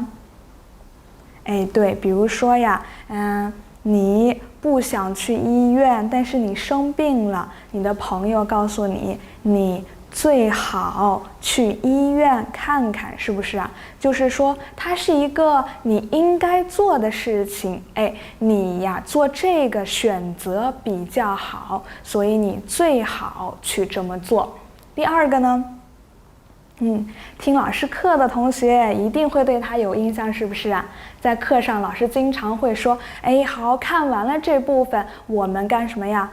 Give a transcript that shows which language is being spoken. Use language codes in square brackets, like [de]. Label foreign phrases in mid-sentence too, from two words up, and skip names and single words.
[zh] 對，比如說呀，你不想去醫院，但是你生病了，你的朋友告訴你，你最好去医院看看，是不是啊？就是說它是一个你應該做的事情，你呀做這個選擇比較好，所以你最好去這麼做。第2個呢，聽老師課的同學一定會對他有印象，是不是啊？在課上老師經常會說，好，看完了這部分，我們幹什麼呀？